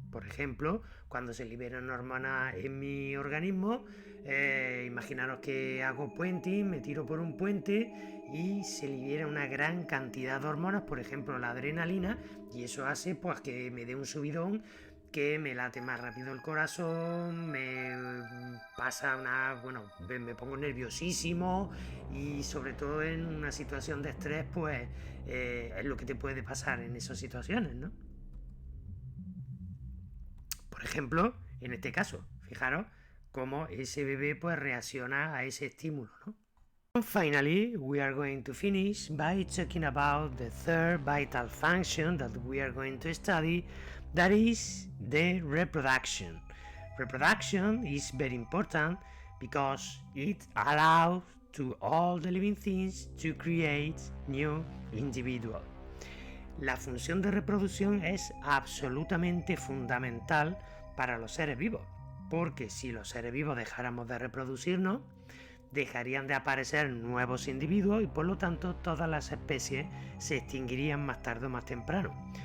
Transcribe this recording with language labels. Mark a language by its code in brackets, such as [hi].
[es] Por ejemplo, cuando se liberan hormonas en mi organismo, imaginaros que hago puenting, me tiro por un puente y se libera una gran cantidad de hormonas, por ejemplo la adrenalina, y eso hace pues que me dé un subidón, que me late más rápido el corazón, me pasa me pongo nerviosísimo y sobre todo en una situación de estrés pues es lo que te puede pasar en esas situaciones, ¿no? Por ejemplo, en este caso, fijaros cómo ese bebé pues reacciona a ese estímulo, ¿no? [en] And finally, we are going to finish by talking about the third vital function that we are going to study, that is the reproduction. Reproduction is very important because it allows to all the living things to create new individuals. [es] La función de reproducción es absolutamente fundamental para los seres vivos, porque si los seres vivos dejáramos de reproducirnos, dejarían de aparecer nuevos individuos y por lo tanto todas las especies se extinguirían más tarde o más temprano.